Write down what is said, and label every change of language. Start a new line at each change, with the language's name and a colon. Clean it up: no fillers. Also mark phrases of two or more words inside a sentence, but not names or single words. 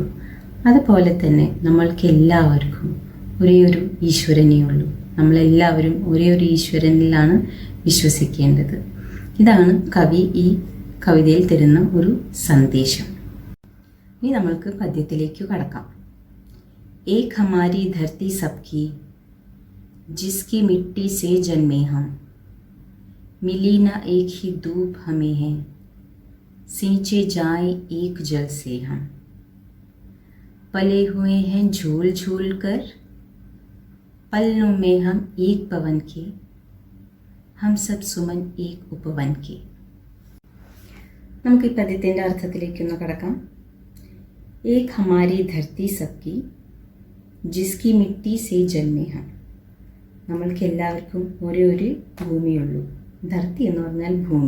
Malayalam: അതുപോലെ തന്നെ നമ്മൾക്ക് എല്ലാവർക്കും ഒരേ ഒരു ഈശ്വരനേ ഉള്ളൂ. നമ്മളെല്ലാവരും ഒരേ ഒരു ഈശ്വരനിലാണ് വിശ്വസിക്കേണ്ടത്. ഇതാണ് കവി ഈ കവിതയിൽ തരുന്ന ഒരു സന്ദേശം. ഇനി നമ്മൾക്ക് പദ്യത്തിലേക്ക് കടക്കാം.
Hindi: एक हमारी धरती सबकी, जिसकी मिट्टी से जन्मे हम, मिली न एक ही धूप हमें है, सींचे जाए एक जल से हम, पले हुए हैं झूल झूल कर, पलनों में हम एक पवन के, हम सब सुमन एक उपवन के.
Malayalam: നമുക്ക് ഈ പദ്യത്തിൻ്റെ അർത്ഥത്തിലേക്കൊന്ന് കടക്കാം.
Hindi: एक हमारी धरती सबकी, जिसकी मिट्टी से जन्मे हम.
Malayalam: നമ്മൾക്ക് എല്ലാവർക്കും ഒരേ ഒരു ഭൂമിയുള്ളൂ. ധർത്തി എന്ന് പറഞ്ഞാൽ ഭൂമി.